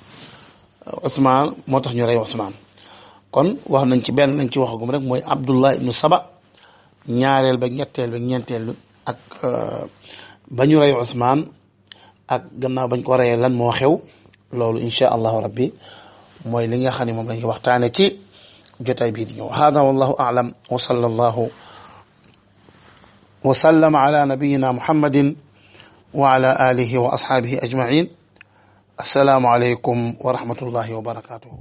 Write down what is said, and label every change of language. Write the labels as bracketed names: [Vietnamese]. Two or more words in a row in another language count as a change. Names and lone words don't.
[Wolof] ñu rey Ousmane kon wax nañ ci benn lañ ci waxagum rek mooy Abdullah ibnu Saba ñaareel ba ñetteel ba ñeenteel ak ba ñu rey Ousmane ak gannaaw bañ ko reyee lan moo xew loolu [Arabic] إن شاء الله ربي [Wolof] mooy li nga xam ne moom la ñuy waxtaane ci jotaay bii di ñëw [Arabic] هذا والله أعلم وصلى الله وسلم على نبينا محمد وعلى آله وأصحابه أجمعين السلام عليكم ورحمة الله وبركاته